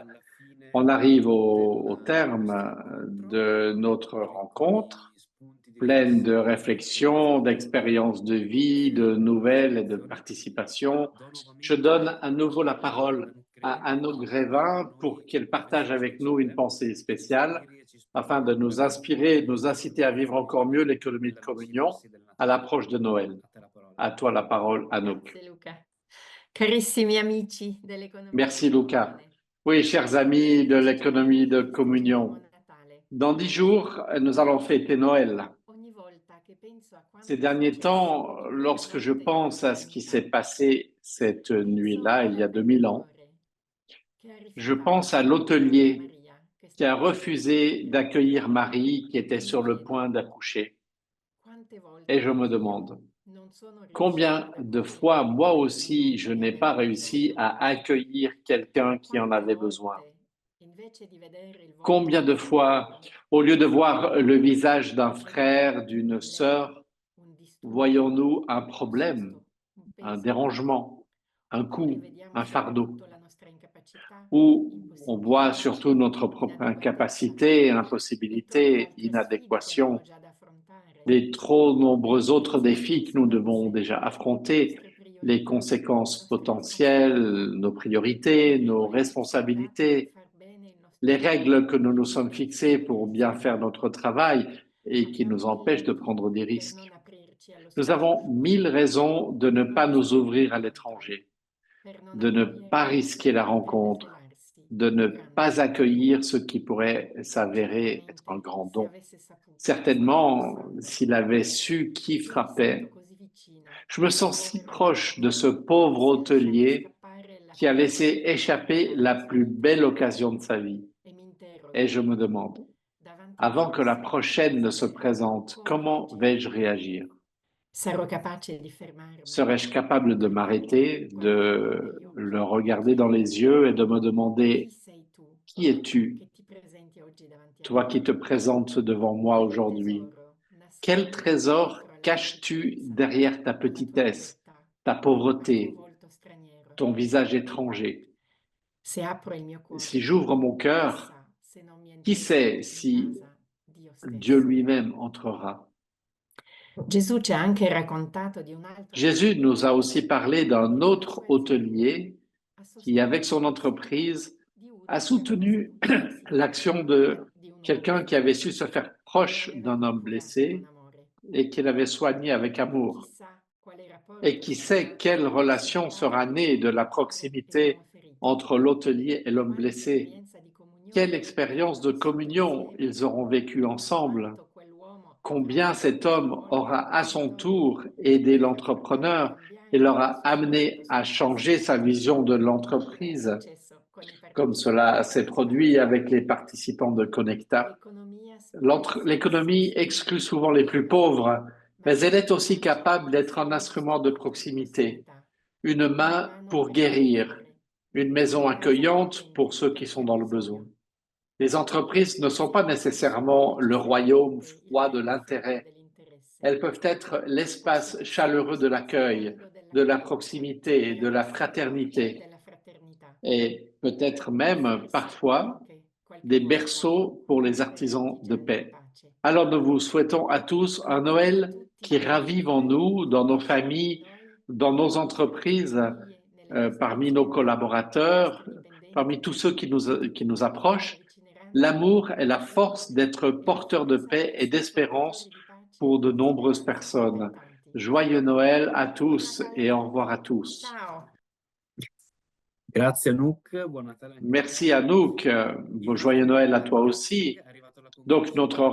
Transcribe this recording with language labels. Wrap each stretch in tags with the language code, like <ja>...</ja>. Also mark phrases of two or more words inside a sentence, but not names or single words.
<fr>On arrive au terme de notre rencontre, pleine de réflexions, d'expériences de vie, de nouvelles et de participation. Je donne à nouveau la parole à Anouk Grévin pour qu'elle partage avec nous une pensée spéciale. afin de nous inspirer, de nous inciter à vivre encore mieux l'économie de communion à l'approche de Noël. À toi la parole, Anouk.</fr> <it>Grazie Luca. Carissimi amici dell'economia</it> <fr>Merci,</fr> <it>di Luca. Natale.</it> <fr>Oui, chers amis de l'économie de communion,</fr> <it>Buon Natale.</it> <fr>dans 10 jours, nous allons fêter Noël.</fr> <it>Ogni volta che penso a quanto</it> <fr>Ces</fr> <it>è</it> <fr>derniers</fr> <it>successo</it> <fr>temps,</fr> <it>in quelle</it> <fr>lorsque je</fr> <it>notte di</it> <fr>pense à ce qui s'est</fr> <it>Advento,</it> <fr>passé cette</fr> <it>penso</it> <fr>nuit-là, il y a</fr> <it>al</it> <fr>2000 ans,</fr> <it>venditore che ha</it> <fr>je</fr> <it>rifiutato</it> <fr>pense à</fr> <it>di</it> <fr>l'hôtelier</fr> <it>Maria, che</it> <fr>qui a</fr> <it>stava</it> <fr>refusé</fr> <it>per</it> <fr>d'accueillir Marie qui était</fr> <it>E</it> <fr>sur</fr> <it>mi</it> <fr>le</fr> <it>chiedo</it> <fr>point d'accoucher.</fr> <it>quante volte</it> <fr>Et je me</fr> <it>anch'io</it> <fr>demande,</fr> <it>non sono riuscita</it> <fr>combien</fr> <it>ad</it> <fr>de</fr> <it>accogliere</it> <fr>fois moi</fr> <it>qualcuno</it> <fr>aussi je</fr> <it>che</it> <fr>n'ai pas</fr> <it>aveva</it> <fr>réussi</fr> <it>bisogno.</it> <fr>à accueillir quelqu'un qui en</fr> <it>Quante</it> <fr>avait besoin.</fr> <it>volte, invece di vedere il volto</it> <fr>Combien de</fr> <it>di un</it> <fr>fois,</fr> <it>fratello,</it> <fr>au lieu de voir le visage d'un</fr> <it>vediamo</it> <fr>frère, d'une</fr> <it>nell'altro</it> <fr>sœur,</fr> <it>un disturbo,</it> <fr>voyons-nous un</fr> <it>un</it> <fr>problème,</fr> <it>disgusto, un</it> <fr>un</fr> <it>peso,</it> <fr>dérangement, un</fr> <it>oppure</it> <fr>coût,</fr> <it>vediamo</it> <fr>un fardeau,</fr> <it>soprattutto la nostra incapacità,</it> <fr>où on voit</fr> <it>impossibilità,</it> <fr>surtout notre propre</fr> <it>inadeguatezza</it> <fr>incapacité,</fr> <it>e troppe</it> <fr>impossibilité,</fr> <it>altre sfide che</it> <fr>inadéquation,</fr> <it>abbiamo già da affrontare,</it> <fr>les trop nombreux autres</fr> <it>le</it> <fr>défis que nous devons</fr> <it>conseguenze,</it> <fr>déjà</fr> <it>le</it> <fr>affronter,</fr> <it>nostre</it> <fr>les</fr> <it>priorità, le</it> <fr>conséquences</fr> <it>nostre</it> <fr>potentielles,</fr> <it>responsabilità,</it> <fr>nos priorités,</fr> <it>le</it> <fr>nos</fr> <it>regole che ci siamo date per</it> <fr>responsabilités,</fr> <it>far bene il nostro</it> <fr>les</fr> <it>lavoro,</it> <fr>règles que nous nous sommes</fr> <it>e</it> <fr>fixées</fr> <it>persino</it> <fr>pour</fr> <it>le</it> <fr>bien</fr> <it>nostre</it> <fr>faire notre</fr> <it>paure.</it> <fr>travail et qui</fr> <it>Abbiamo</it> <fr>nous</fr> <it>mille</it> <fr>empêchent de</fr> <it>motivi</it> <fr>prendre des</fr> <it>per</it> <fr>risques.</fr> <it>non aprirci allo</it> <fr>Nous avons</fr> <it>sconosciuto,</it> <fr>1000 raisons de ne</fr> <it>per non</it> <fr>pas nous</fr> <it>rischiare</it> <fr>ouvrir à</fr> <it>l'incontro,</it> <fr>l'étranger,</fr> <it>per non</it> <fr>de ne</fr> <it>accogliere</it> <fr>pas</fr> <it>quello</it> <fr>risquer</fr> <it>che</it> <fr>la</fr> <it>potrebbe</it> <fr>rencontre,</fr> <it>svelarsi</it> <fr>de ne</fr> <it>un grande</it> <fr>pas</fr> <it>dono.</it> <fr>accueillir ce qui pourrait s'avérer être un</fr> <it>Certamente,</it> <fr>grand</fr> <it>se</it> <fr>don.</fr> <it>avesse saputo chi stava</it> <fr>Certainement,</fr> <it>bussando,</it> <fr>s'il avait su qui</fr> <it>io mi</it> <fr>frappait,</fr> <it>sento così vicina</it> <fr>je me</fr> <it>a quel</it> <fr>sens si</fr> <it>povero</it> <fr>proche de</fr> <it>uomo</it> <fr>ce pauvre</fr> <it>che ha lasciato</it> <fr>hôtelier</fr> <it>scappare la</it> <fr>qui a</fr> <it>più</it> <fr>laissé</fr> <it>bella</it> <fr>échapper</fr> <it>opportunità</it> <fr>la</fr> <it>della sua</it> <fr>plus</fr> <it>vita.</it> <fr>belle occasion de sa vie.</fr> <it>E mi interrogo,</it> <fr>Et je me demande,</fr> <it>davanti alla</it> <fr>avant que la</fr> <it>prossima,</it> <fr>prochaine ne se</fr> <it>come</it> <fr>présente, comment</fr> <it>reagirò?</it> <fr>vais-je réagir?</fr> <it>Sarò capace di fermarmi</it> <fr>Serais-je</fr> <it>e</it> <fr>capable de</fr> <it>guardarlo</it> <fr>m'arrêter,</fr> <it>quell'uomo</it> <fr>de</fr> <it>negli occhi</it> <fr>le</fr> <it>e</it> <fr>regarder dans</fr> <it>chiedergli</it> <fr>les yeux et de me</fr> <it>chi</it> <fr>demander,</fr> <it>sei tu</it> <fr>qui es-tu,</fr> <it>che ti presenti oggi davanti a</it> <fr>toi</fr> <it>me?</it> <fr>qui te présentes devant moi</fr> <it>Quale</it> <fr>aujourd'hui?</fr> <it>tesoro</it> <fr>Quel</fr> <it>nascondi</it> <fr>trésor</fr> <it>dietro alla tua</it> <fr>caches-tu</fr> <it>piccolezza,</it> <fr>derrière ta</fr> <it>alla tua</it> <fr>petitesse,</fr> <it>povertà,</it> <fr>ta</fr> <it>al tuo</it> <fr>pauvreté,</fr> <it>volto straniero?</it> <fr>ton visage étranger?</fr> <it>Se apro il mio cuore,</it> <fr>Si j'ouvre mon cœur,</fr> <it>chissà se non mi</it> <fr>qui</fr> <it>entro</it> <fr>sait</fr> <it>in</it> <fr>si</fr> <it>casa Dio</it> <fr>Dieu</fr> <it>stesso.</it> <fr>lui-même entrera?</fr> <it>Gesù ci ha anche raccontato di un altro</it> <fr>Jésus nous a</fr> <it>imprenditore</it> <fr>aussi parlé</fr> <it>che</it> <fr>d'un</fr> <it>con la</it> <fr>autre</fr> <it>sua</it> <fr>hôtelier</fr> <it>azienda ha</it> <fr>qui, avec</fr> <it>sostenuto</it> <fr>son</fr> <it>l'iniziativa</it> <fr>entreprise,</fr> <it>di uno</it> <fr>a</fr> <it>che aveva</it> <fr>soutenu</fr> <it>saputo farsi</it> <fr>l'action proche de</fr> <it>di un uomo</it> <fr>quelqu'un qui avait</fr> <it>ferito</it> <fr>su se faire</fr> <it>e</it> <fr>proche</fr> <it>l'aveva</it> <fr>d'un homme</fr> <it>curato con</it> <fr>blessé</fr> <it>amore.</it> <fr>et qu'il avait soigné avec amour.</fr> <it>Chissà quale</it> <fr>Et</fr> <it>rapporto</it> <fr>qui</fr> <it>sarà</it> <fr>sait quelle relation sera</fr> <it>suscitato</it> <fr>née de la</fr> <it>tra l'uomo e l'uomo</it> <fr>proximité</fr> <it>ferito.</it> <fr>entre l'hôtelier et l'homme</fr> <it>Quale</it> <fr>blessé?</fr> <it>esperienza di comunione</it> <fr>Quelle expérience de</fr> <it>avranno vissuto</it> <fr>communion</fr> <it>insieme?</it> <fr>ils auront vécu ensemble?</fr> <it>Quanto quell'uomo avrà</it> <fr>Combien cet</fr> <it>aiutato a sua</it> <fr>homme</fr> <it>volta</it> <fr>aura à son</fr> <it>l'imprenditore</it> <fr>tour aidé</fr> <it>e fatto</it> <fr>l'entrepreneur et</fr> <it>cambiare</it> <fr>l'aura</fr> <it>il suo</it> <fr>amené</fr> <it>progetto</it> <fr>à</fr> <it>sull'investimento.</it> <fr>changer sa vision de</fr> <it>Come è</it> <fr>l'entreprise,</fr> <it>successo con i</it> <fr>comme</fr> <it>partecipanti</it> <fr>cela</fr> <it>di</it> <fr>s'est</fr> <it>Connecta.</it> <fr>produit avec les participants de Connecta.</fr> <it>L'economia spesso</it> <fr>L'économie</fr> <it>esclude</it> <fr>exclut</fr> <it>i</it> <fr>souvent</fr> <it>più</it> <fr>les plus</fr> <it>poveri,</it> <fr>pauvres,</fr> <it>ma</it> <fr>mais elle est</fr> <it>siamo</it> <fr>aussi</fr> <it>capaci</it> <fr>capable</fr> <it>di</it> <fr>d'être un</fr> <it>essere uno</it> <fr>instrument de</fr> <it>strumento di</it> <fr>proximité,</fr> <it>prossimità,</it> <fr>une</fr> <it>una</it> <fr>main</fr> <it>mano</it> <fr>pour</fr> <it>per</it> <fr>guérir,</fr> <it>accogliere,</it> <fr>une maison</fr> <it>una casa</it> <fr>accueillante pour</fr> <it>accogliente</it> <fr>ceux</fr> <it>per</it> <fr>qui</fr> <it>chi</it> <fr>sont</fr> <it>ha</it> <fr>dans le besoin.</fr> <it>bisogno.</it> <fr>Les entreprises ne sont pas</fr> <it>Siamo capaci</it> <fr>nécessairement</fr> <it>di</it> <fr>le</fr> <it>gestire</it> <fr>royaume</fr> <it>anche il</it> <fr>froid de</fr> <it>lato freddo</it> <fr>l'intérêt.</fr> <it>dell'interesse.</it> <fr>Elles peuvent être l'espace</fr> <it>Forse ci stiamo</it> <fr>chaleureux de l'accueil,</fr> <it>dimenticando</it> <fr>de la</fr> <it>dell'accoglienza,</it> <fr>proximité, de</fr> <it>della</it> <fr>la</fr> <it>passione,</it> <fr>fraternité,</fr> <it>della fraternità.</it> <fr>et peut-être même</fr> <it>Forse</it> <fr>parfois</fr> <it>anche qualche</it> <fr>des</fr> <it>volta</it> <fr>berceaux pour les</fr> <it>per gli</it> <fr>artisans de</fr> <it>artigiani di</it> <fr>paix.</fr> <it>pace.</it> <fr>Alors nous vous souhaitons à tous un Noël</fr> <it>Tutti</it> <fr>qui</fr> <it>gli</it> <fr>ravive en</fr> <it>artigiani</it> <fr>nous, dans nos</fr> <it>insieme a</it> <fr>familles,</fr> <it>noi,</it> <fr>dans nos</fr> <it>nelle</it> <fr>entreprises,</fr> <it>famiglie, nelle nostre</it> <fr>parmi nos</fr> <it>aziende, nei</it> <fr>collaborateurs,</fr> <it>nostri dipendenti,</it> <fr>parmi tous ceux qui nous</fr> <it>tutti ci</it> <fr>approchent.</fr> <it>avvicineranno</it> <fr>L'amour est la</fr> <it>alla</it> <fr>force</fr> <it>gioia</it> <fr>d'être</fr> <it>e alla</it> <fr>porteur de</fr> <it>forza</it> <fr>paix</fr> <it>di</it> <fr>et</fr> <it>essere</it> <fr>d'espérance</fr> <it>portatori di pace</it> <fr>pour de</fr> <it>e di</it> <fr>nombreuses</fr> <it>speranza per</it> <fr>personnes.</fr> <it>tanti.</it> <fr>Joyeux Noël à</fr> <it>Buon</it> <fr>tous</fr> <it>Natale a</it> <fr>et au revoir</fr> <it>tutti.</it> <fr>à tous.</fr> <it>Ciao. Grazie Anouk, buon Natale anche a</it> <fr>Merci</fr> <it>te.</it> <fr>Anouk,</fr> <it>Il</it> <fr>joyeux</fr> <it>nostro</it> <fr>Noël à</fr> <it>global</it> <fr>toi</fr> <it>gathering</it> <fr>aussi.</fr> <it>è arrivato alla</it> <fr>Donc notre</fr> <it>conclusione.</it>